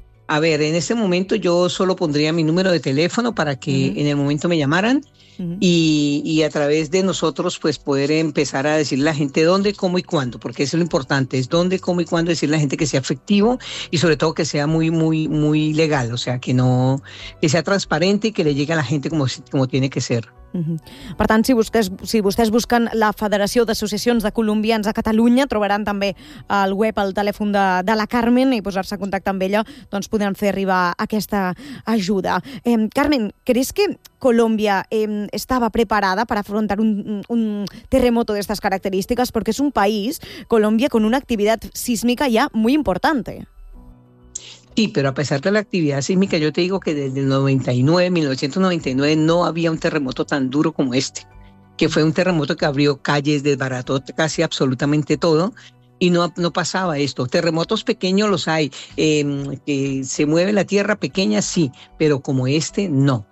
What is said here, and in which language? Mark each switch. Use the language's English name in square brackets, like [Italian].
[Spanish] A ver, en este momento yo solo pondría mi número de teléfono para que en el momento me llamaran y a través de nosotros pues poder empezar a decirle a la gente dónde, cómo y cuándo, porque eso es lo importante, es dónde, cómo y cuándo decirle a la gente que sea efectivo y sobre todo que sea muy, muy, muy legal, o sea, que no, que sea transparente y que le llegue a la gente como tiene que ser. [Catalan] Per tant, si vostès busquen la Federació d'Associacions de Colombians a Catalunya, trobaran també al web el telèfon de la Carmen i posar-se en contacte amb ella, doncs podran fer arribar aquesta ajuda. Carmen, creus que Colòmbia estava preparada per afrontar un terremoto d'aquestes característiques? Perquè és un país, Colòmbia, [Spanish] con una [Catalan] activitat sísmica ja molt important. [Spanish] Sí, pero a pesar de la actividad sísmica, yo te digo que desde el 1999 no había un terremoto tan duro como este, que fue un terremoto que abrió calles, desbarató casi absolutamente todo y no pasaba esto. Terremotos pequeños los hay, que se mueve la tierra pequeña, sí, pero como este, no.